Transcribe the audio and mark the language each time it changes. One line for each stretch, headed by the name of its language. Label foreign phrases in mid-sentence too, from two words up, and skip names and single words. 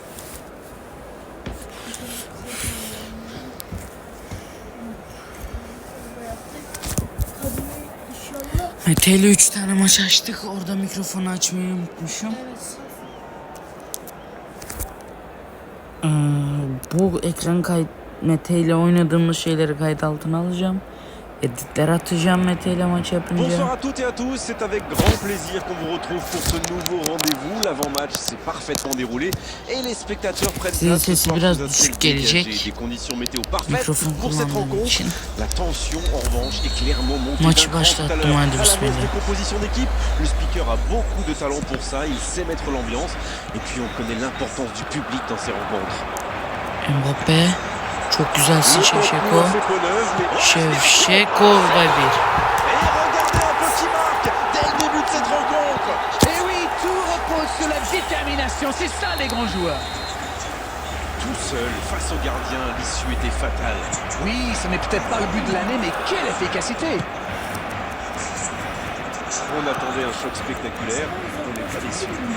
Turkish: Mete ile 3 tane maç açtık. Orada mikrofonu açmayı unutmuşum. Bu ekran kayıt Mete ile oynadığımız şeyleri kayıt altına alacağım. Editler atacağım Mete ile maç yapınca.
French: Bonsoir à toutes et à tous, c'est avec grand plaisir qu'on vous retrouve pour ce nouveau rendez-vous. L'avant-match s'est parfaitement déroulé et les spectateurs prennent place ce soir sous un ciel dégagé, des conditions météo parfaites pour cette rencontre. La tension en revanche est clairement montée d'un cran tout à l'heure. À l'annonce de composition d'équipe, le speaker a beaucoup de talent pour ça, il sait mettre l'ambiance et puis on connaît l'importance du public dans ces rencontres. Mbappé,
Turkish: çok güzelsin Şevşeko. Şevşeko ve bir.
French: Et oui, tout repose sur la détermination, c'est ça les grands joueurs. Tout seul, face au gardien, l'issue était fatale. Oui, ce n'est peut-être pas le but de l'année, mais quelle efficacité! On attendait un choc spectaculaire, on n'est pas déçus.